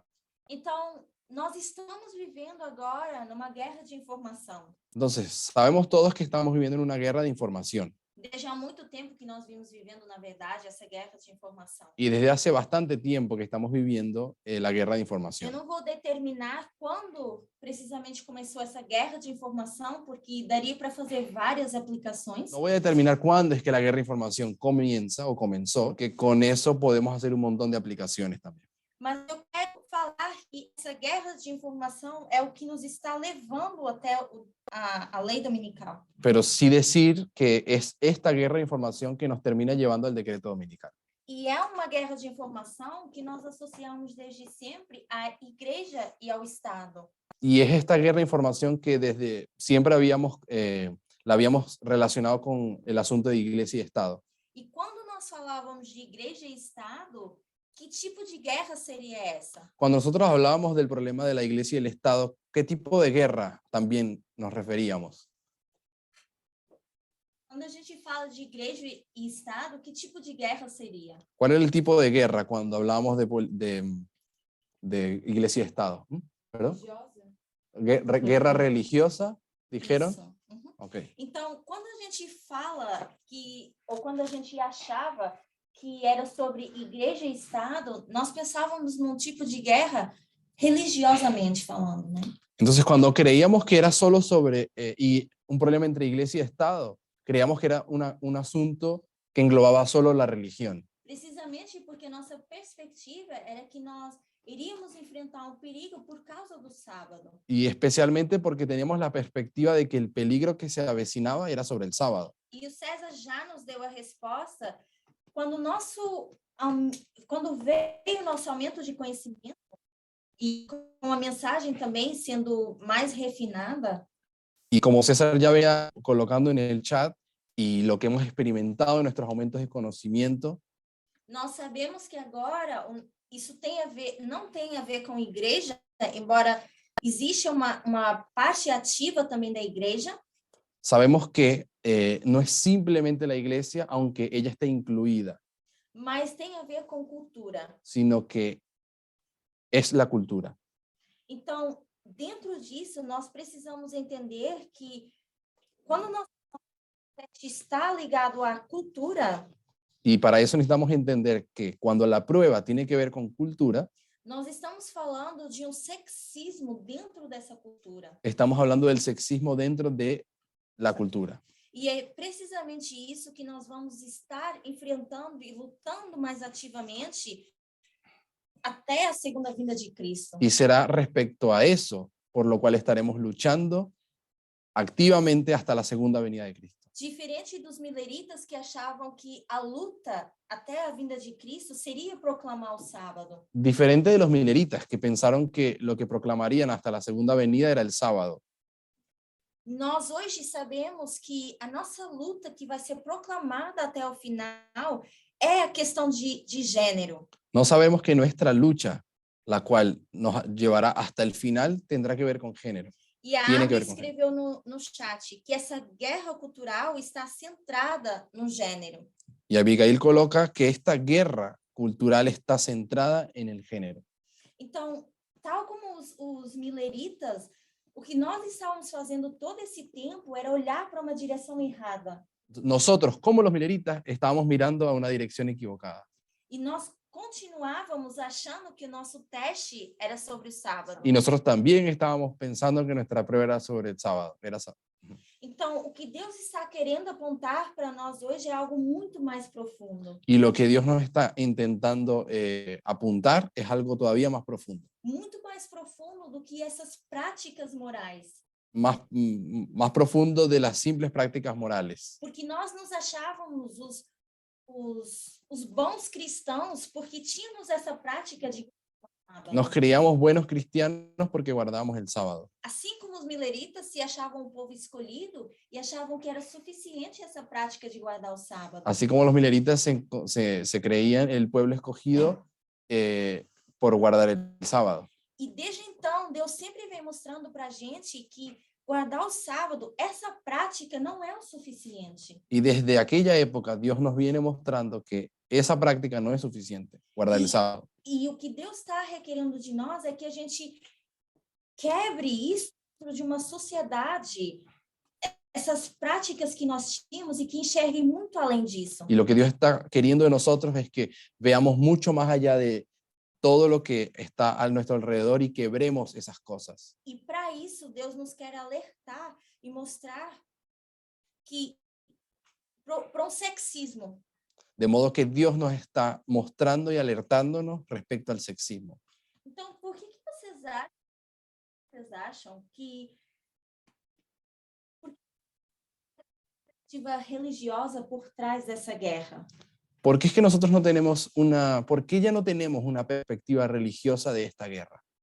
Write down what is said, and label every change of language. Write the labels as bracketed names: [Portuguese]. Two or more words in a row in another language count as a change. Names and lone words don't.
[Portuguese] Então, nós estamos vivendo agora numa guerra de informação. [Spanish] Entonces, sabemos todos que estamos viviendo en una guerra de información. [Portuguese] Desde há muito tempo que nós vimos vivendo, na verdade, essa guerra de informação. [Spanish] Y desde hace bastante tiempo que estamos viviendo la guerra de [Portuguese] Eu [Spanish] información. [Portuguese] não vou determinar quando precisamente começou essa guerra de informação, porque daria para fazer várias aplicações. [Spanish] No voy a determinar cuándo es que la guerra de información comienza o comenzó, que con eso podemos hacer un montón de aplicaciones también. [Portuguese] Mas eu quero falar que essa guerra de informação é o que nos está levando até a lei dominical. [Spanish] Pero sí decir que es esta guerra de información que nos termina llevando al decreto dominical. [Portuguese] E é uma guerra de informação que nós associamos desde sempre à igreja e ao Estado. [Spanish] Y es esta guerra de información que desde siempre la habíamos relacionado con el asunto de iglesia y Estado. [Portuguese] E quando nós falávamos de igreja e Estado, que tipo de guerra seria essa? [Spanish] Cuando nosotros hablábamos del problema de la iglesia y el Estado, ¿qué tipo de guerra también nos referíamos? [Portuguese] Quando a gente fala de igreja e Estado, que tipo de guerra seria? [Spanish] ¿Cuál era el tipo de guerra cuando hablábamos de iglesia y Estado? ¿Perdón? Guerra religiosa, dijeron. [Portuguese] Isso. Uhum. Okay. Então, quando a gente fala que, ou quando a gente achava que era sobre igreja e Estado, nós pensávamos num tipo de guerra religiosamente falando, né? [Spanish] Entonces, cuando creíamos que era solo sobre y un problema entre iglesia y Estado, creíamos que era un asunto que englobaba solo la religión. [Portuguese] Precisamente porque nossa perspectiva era que nós iríamos enfrentar um perigo por causa do sábado. [Spanish] Y especialmente porque teníamos la perspectiva de que el peligro que se avecinaba era sobre el sábado. [Portuguese] E o César já nos deu a resposta quando veio o nosso aumento de conhecimento e com a mensagem também sendo mais refinada, [Spanish] Y como César ya venía colocando en el chat y lo que hemos experimentado en nuestros aumentos de conocimiento, [Portuguese] nós sabemos que agora isso tem a ver, não tem a ver com igreja, embora exista uma parte ativa também da igreja, [Spanish] sabemos que no es simplemente la iglesia, aunque ella esté incluida, [Portuguese] mas tem a ver com cultura. [Spanish] sino que es la cultura. [Portuguese] Então, dentro disso, nós precisamos entender que quando nosso teste está ligado à cultura, [Spanish] Y para eso necesitamos entender que cuando la prueba tiene que ver con cultura, [Portuguese] nós estamos falando de sexismo dentro dessa cultura. [Spanish] estamos hablando del sexismo dentro de la cultura. [Portuguese] E é precisamente isso que nós vamos estar enfrentando e lutando mais ativamente até a segunda vinda de Cristo. [Spanish] Y será respecto a eso por lo cual estaremos luchando activamente hasta la segunda venida de Cristo. [Portuguese] Diferente dos mileritas que achavam que a luta até a vinda de Cristo seria proclamar o sábado. [Spanish] Diferente de los mileritas que pensaron que lo que proclamarían hasta la segunda venida era el sábado. [Portuguese] Nós hoje sabemos que a nossa luta que vai ser proclamada até o final é a questão de gênero. [Spanish] No sabemos que nuestra lucha, la cual nos llevará hasta el final, tendrá que ver con género. [Portuguese] E a [Spanish] Tiene que Abby ver [Portuguese] com escreveu no chat que essa guerra cultural está centrada no gênero. [Spanish] Y Abigail coloca que esta guerra cultural está centrada en el género. [Portuguese] Então, tal como os mileritas, o que nós estávamos fazendo todo esse tempo era olhar para uma direção errada. [Spanish] Nosotros, como los mileritas, estábamos mirando a una dirección equivocada. [Portuguese] E nós continuávamos achando que o nosso teste era sobre o sábado. [Spanish] Y nosotros también estábamos pensando que nuestra prueba era sobre el sábado. [Portuguese] Então, o que Deus está querendo apontar para nós hoje é algo muito mais profundo. [Spanish] Y lo que Dios nos está intentando apuntar es algo todavía más profundo. [Portuguese] Muito mais profundo do que essas práticas morais. [Spanish] Más profundo de las simples prácticas morales. [Portuguese] Porque nós nos achávamos os bons cristãos porque tínhamos essa prática de sábado. [Spanish] Nos creíamos buenos cristianos porque guardábamos el sábado. [Portuguese] Assim como os mileritas se achavam um povo escolhido e achavam que era suficiente essa prática de guardar o sábado. [Spanish] Así como los mileritas se creían el pueblo escogido por guardar el sábado. [Portuguese] E desde então, Deus sempre vem mostrando para a gente que guardar o sábado, essa prática não é o suficiente. [Spanish] Y desde aquella época Dios nos viene mostrando que esa práctica no es suficiente, guardar el sábado. [Portuguese] E o que Deus está requerendo de nós é que a gente quebre isso de uma sociedade, essas práticas que nós tínhamos e que enxergue muito além disso. [Spanish] Y lo que Dios está queriendo de nosotros es que veamos mucho más allá de todo lo que está a nuestro alrededor y quebremos esas cosas. [Portuguese] E para isso, Deus nos quer alertar e mostrar que para sexismo. [Spanish] De modo que Dios nos está mostrando y alertándonos respecto al sexismo. [Portuguese] Então, por que vocês acham que perspectiva religiosa por trás dessa guerra? [Spanish] ¿Por qué es que nosotros no tenemos por qué ya no tenemos una perspectiva religiosa de esta guerra?